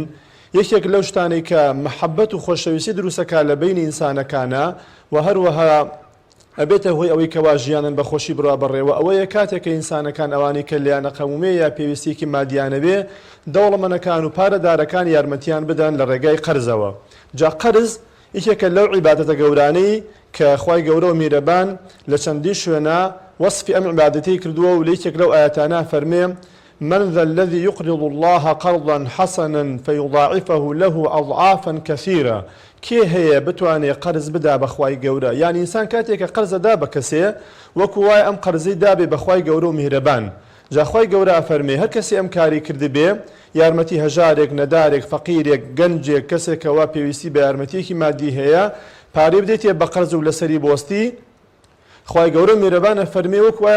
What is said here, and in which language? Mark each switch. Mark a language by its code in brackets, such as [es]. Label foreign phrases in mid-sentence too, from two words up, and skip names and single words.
[ckb] یەکێک لەو شتانەی کە محەبەت و خۆشەویستی دروستەکە لە بینی ئینسانەکانە و هەروەها ئەبێتە هۆی ئەوەی کەوا ژیانن بە خۆشی بڕوا بڕێوە ئەوەیە کاتێک کە ئینسانەکان ئەوانی کە لیانە قەومێ یا پێویستێکی مادیانە بێ دەوڵەمەندەکان و پارەدارەکان یارمەتیان بدەن لە ڕێگای قەرزەوە. جا قەرز یەکێکە لەو عیبادەتە گەورانەی کە خوای گەورە و میرەبان لە چەندی شوێنە وەصفی ئەم عیبادەتەی کردووە و لەیەکێک لەو ئاەتانە فەرمێ [ar] من ذا الذي يقرض الله قرضا حسنا فيضاعفه له أضعافا كثيرة [ckb] کێ هەیە بتوانێت قەرز بدا بەخوای گەورە یعنی ئینسان کاتێکە قەرزەدا بە کەسێ وەکو وای ئەم قەرزەی دابێ بەخوای گەورە و میهرەبان جاخوای گەورە فەرمێ هەر کەسی ئەم کاری کردبێ یارمەتی هەژارێک نەدارێک فەقیرێک گەنجێک کەسێکەوە پێویستی بە یارمەتیەکی مادی هەیە پارەی بدەیتێ بە قەرز و لەسەری بۆستی خوای گەورە میرەبانە فەرمێ وەکو وایە